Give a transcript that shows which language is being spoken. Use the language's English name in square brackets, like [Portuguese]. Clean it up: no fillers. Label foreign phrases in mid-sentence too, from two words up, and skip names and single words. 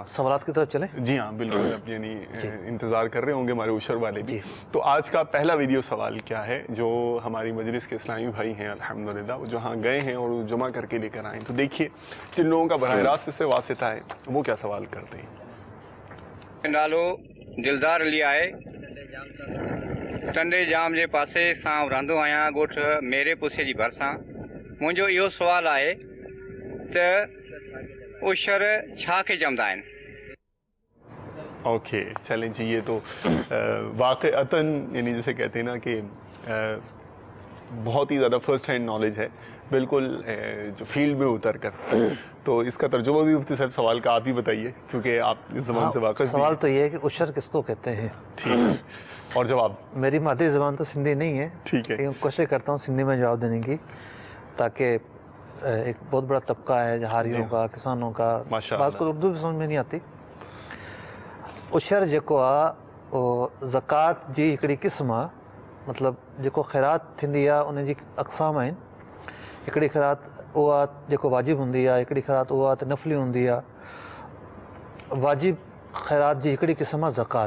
[Urdu] سوالات کی طرف چلیں. جی ہاں بالکل. اب یعنی انتظار کر رہے ہوں گے ہمارے عشر والے بھی. تو آج کا پہلا ویڈیو سوال کیا ہے جو ہماری مجلس کے اسلامی بھائی ہیں الحمدللہ وہ جہاں گئے ہیں اور جمع کر کے لے کر آئیں. تو دیکھیے جن لوگوں کا براہ راست سے واسطہ ہے وہ کیا سوال کرتے ہیں. [Sindhi] नालो दिलदार अली आहे. टंडे जाम जे पासे सां रहंदो आहियां ॻोठ मेरे पुसे जी भरिसां. मुंहिंजो इहो सुवालु आहे त उशर छा खे चवंदा आहिनि. [Urdu] اوکے چلیں جی. یہ تو واقعتاً یعنی جسے کہتے ہیں نا کہ بہت ہی زیادہ [English] first hand knowledge [Urdu] ہے بالکل جو فیلڈ میں اتر کر. تو اس کا ترجمہ بھی مفتی صاحب سوال کا آپ ہی بتائیے کیونکہ آپ اس زبان سے واقف. سوال تو یہ ہے کہ عشر کس کو کہتے ہیں. ٹھیک ہے. اور جواب میری مادری زبان تو سندھی نہیں ہے. ٹھیک ہے. لیکن کوشش کرتا ہوں سندھی میں جواب دینے کی تاکہ ایک بہت بڑا طبقہ ہے جہاریوں کا کسانوں کا بعض کو اردو بھی سمجھ میں نہیں آتی. [Sindhi] عشر जेको आहे उहो ज़कात जी हिकिड़ी क़िस्म आहे. मतिलबु जेको ख़ैरात थींदी आहे उन जी अक़साम आहिनि. हिकिड़ी ख़ैरात उहा जेको वाजिबु हूंदी आहे, हिकिड़ी ख़ैरात उहा त नफ़ली हूंदी आहे. वाजिबु ख़ैरात जी हिकिड़ी क़िस्म आहे ज़कात.